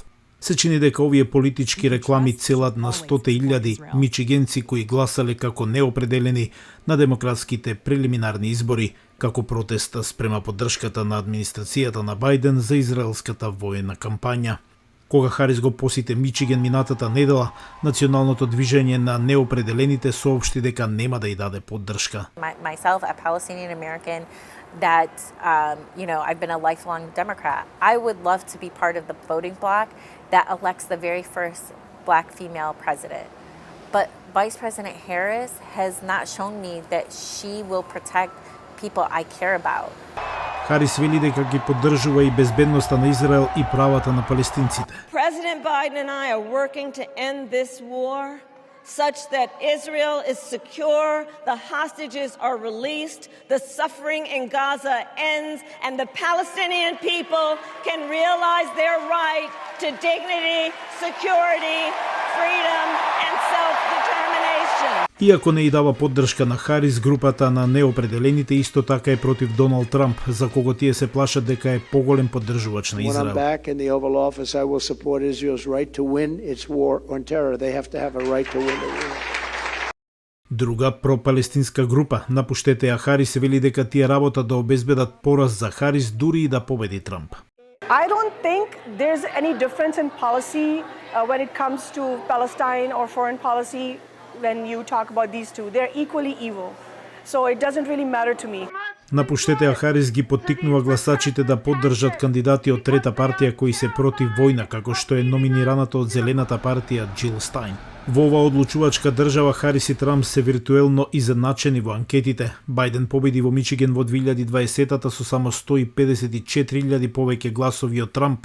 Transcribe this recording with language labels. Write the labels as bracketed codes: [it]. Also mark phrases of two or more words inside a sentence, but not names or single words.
[mk] Се чини дека овие политички реклами целат на 100.000 мичигенци кои гласале како неопределени на демократските прелиминарни избори, како протеста спрема поддршката на администрацијата на Бајден за израелската воена кампања. Кога Харис го посете Мичиген минатата недела, националното движење на неопределените соопшти дека нема да ја даде поддршка. [en] Myself, a Palestinian American, that I've been a lifelong Democrat. I would love to be part of the voting bloc that elects the very first black female president. But Vice President Harris has not shown me that she will protect people I care about. [mk] Харис вели дека ги поддржува и безбедноста на Израел и правата на палестинците. [en] President Biden and I are working to end this war such that Israel is secure, the hostages are released, the suffering in Gaza ends, and the Palestinian people can realize their right to dignity, security, freedom, and self-determination. [mk] Иако не и дава поддршка на Харис, групата на неопределените исто така е против Доналд Трамп, за кого тие се плашат дека е поголем поддржувач на Израел. Друга пропалестинска група, напуштете ја Харис, вели дека тие работат да обезбедат пораз за Харис дури и да победи Трамп. [en] I don't think there's any difference in policy when it comes to Palestine or foreign policy when you talk about these two. They're equally evil. So it doesn't really matter to me. [mk] Напуштете ја Харис ги поттикнува гласачите да поддржат кандидати од трета партија кои се против војна, како што е номинираната од Зелената партија Џил Стајн. Во оваа одлучувачка држава Харис и Трамп се виртуелно изедначени во анкетите. Бајден победи во Мичиген во 2020-та со само 154.000 повеќе гласови од Трамп.